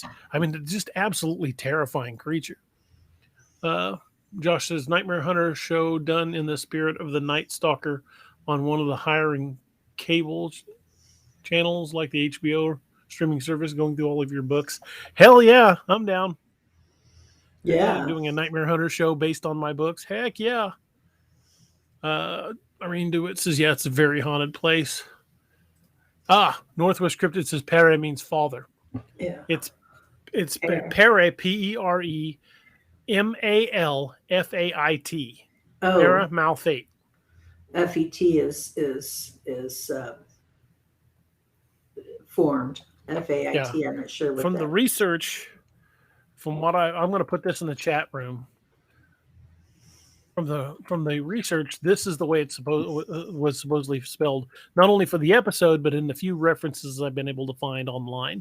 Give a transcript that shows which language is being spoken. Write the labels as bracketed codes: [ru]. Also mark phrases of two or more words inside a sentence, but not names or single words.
[en] I mean, just absolutely terrifying creature. Josh says Nightmare Hunter show done in the spirit of the Night Stalker on one of the hiring cable channels like the HBO streaming service, going through all of your books. Hell yeah, I'm down. Yeah. Doing a Nightmare Hunter show based on my books. Heck yeah. Irene DeWitt says, yeah, it's a very haunted place. Northwest Cryptid says Pere means father. Yeah. It's Pere, P-E-R-E M-A-L-F-A-I-T. Oh. Para Malfate. F-E-T is formed. F-A-I-T, I'm not sure what From the research, from what I'm going to put this in the chat room. From the research, this is the way it was supposedly spelled, not only for the episode, but in the few references I've been able to find online.